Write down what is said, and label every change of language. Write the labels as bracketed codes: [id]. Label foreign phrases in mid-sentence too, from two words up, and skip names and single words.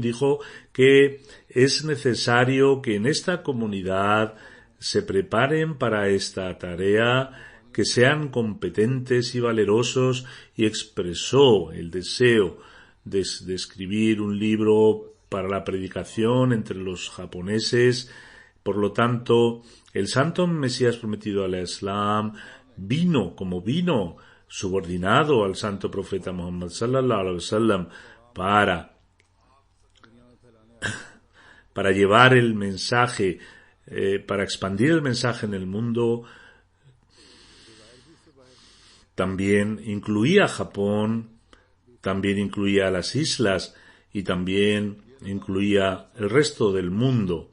[es] Dijo que es necesario que en esta comunidad se preparen para esta tarea, que sean competentes y valerosos, y expresó el deseo de escribir un libro para la predicación entre los japoneses. Por lo tanto, el santo Mesías prometido al Islam vino subordinado al santo profeta Muhammad [ar] صلى الله عليه وسلم [es] para llevar el mensaje, para expandir el mensaje en el mundo. También incluía a Japón, también incluía a las islas y también incluía el resto del mundo.